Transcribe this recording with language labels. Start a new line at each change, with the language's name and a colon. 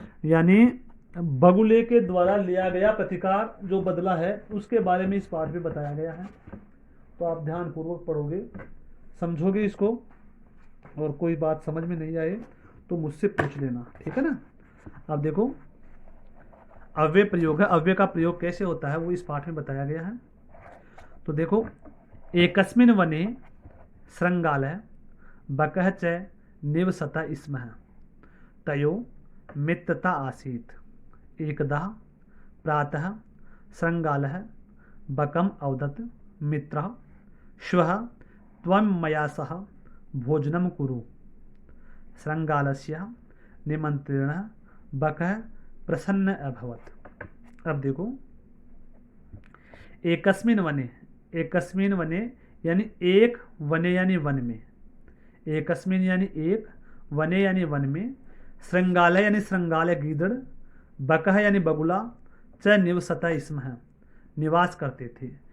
Hindi: यानी बगुले के द्वारा लिया गया प्रतिकार जो बदला है उसके बारे में इस पाठ में बताया गया है। तो आप ध्यान पूर्वक पढ़ोगे, समझोगे इसको, और कोई बात समझ में नहीं आए तो मुझसे पूछ लेना, ठीक है ना। अब देखो, अव्यय प्रयोग है। अव्यय का प्रयोग कैसे होता है वो इस पाठ में बताया गया है।
Sanskrit: तो देखो, एकस्मिन् वने श्रृंगालः बकः च निवसता स्म तयो मित्रता आसीत्। एकदा प्रातः श्रृंगालः बकम् अवदत्, मित्रः श्वः त्वं मया सह भोजनं कुरु। श्रृंगालस्य निमंत्रणः बकः प्रसन्न अभवत्।
Hindi: अब देखो, एकस्मिन् वने, एकस्मिन् वने यानी एक, वने यानी वन में, एकस्मिन् यानी एक, वने यानी वन में, श्रृंगालय यानी श्रृंगालय गीदड़, बकह यानी बगुला, च निवसता स्म निवास करते थे।